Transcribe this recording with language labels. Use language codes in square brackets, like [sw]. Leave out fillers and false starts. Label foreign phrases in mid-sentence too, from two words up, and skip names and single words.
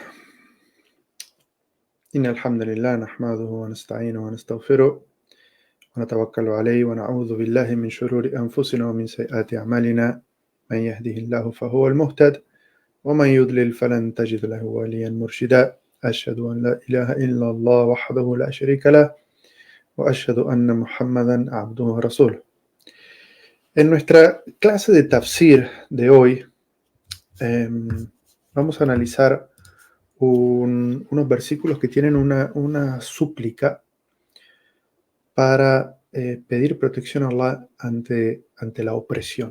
[ar] إن الحمد لله نحمده ونستعينه ونستغفره ونتوكل عليه ونعوذ بالله من شرور أنفسنا ومن سيئات أعمالنا. من يهده الله فهو المهتد ومن يضلل فلن تجد له وليا مرشدا. أشهد أن لا إله إلا الله وحده لا شريك له وأشهد أن محمدا عبده ورسوله. [es] En nuestra clase de tafsir de hoy vamos a analizar unos versículos que tienen una súplica para pedir protección a Allah ante la opresión.